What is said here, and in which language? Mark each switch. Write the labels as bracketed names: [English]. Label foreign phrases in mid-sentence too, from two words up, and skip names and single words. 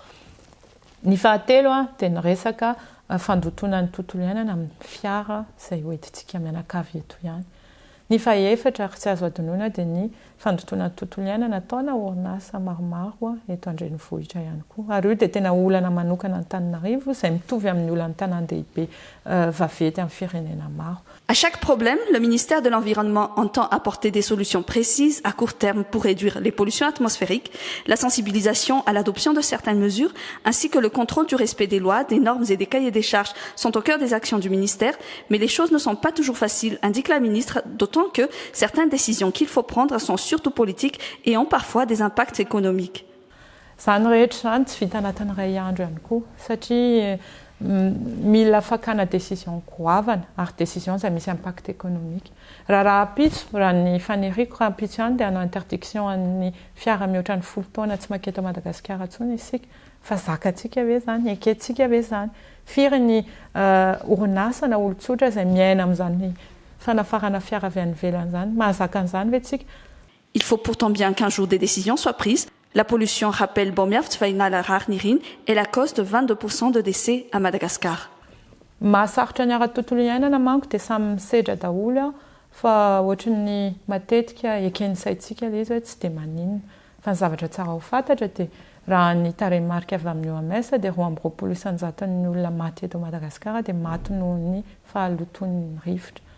[Malagasy] Ny fahatelo dia ny resaka fandotona ny tontolo iainana amin'ny fiara izay hoentintsika mianakavy eto ihany. Ny fahaefatra ary tsy azo adinoina dia ny fandotona ny tontolo iainana ataona orinasa maromaro eto an-drenivohitra ihany koa. Ary io dia tena olana manokana Antananarivo izay mitovy amin'ny olana tanan-dehibe vaventy amin'ny firenena maro. [French] À chaque problème, le ministère de l'Environnement entend apporter des solutions précises à court terme pour réduire les pollutions atmosphériques, la sensibilisation à l'adoption de certaines mesures, ainsi que le contrôle du respect des lois, des normes et des cahiers des charges sont au cœur des actions du ministère, mais les choses ne sont pas toujours faciles, indique la ministre, d'autant que certaines décisions qu'il faut prendre sont surtout politiques et ont parfois des impacts économiques. [Malagasy] Zany rehetra zany tsy vita anatin'ny iray andro ihany koa satria mila fakana décision goavana ary décision izay misy [French] impact économique. [Malagasy] Raha apitso, raha ny faniriko raha apitso ihany dia hanao interdiction an'ny fiara mihoatra ny 10 taona tsy maketo Madagasikara intsony isika fa zakantsika ve zany, ekentsika ve zany. Firy ny orinasa na olon-tsotra izay miaina amin'izany fanafarana fiara avy any ivelany zany, mahazaka an'izany ve tsika? [French] Il faut pourtant bien qu'un jour des décisions soient prises. La pollution, rappelle Bomiavt Vainal-Raharnirin, est la cause de 22% de décès à Madagascar. [Malagasy] Mahasarotra ny ara-tontolo iainana manko dia samy misedra daholo fa ohatran'ny matetika eken'ny saintsika ilay izy hoe tsy dia maninona. Fa ny zavatra tsara ho fantatra dia raha ny tarehimarika avy amin'ny OMS dia 2.2 isanjaton'ny olona maty eto Madagasikara dia maty noho ny fahaloton'ny rivotra.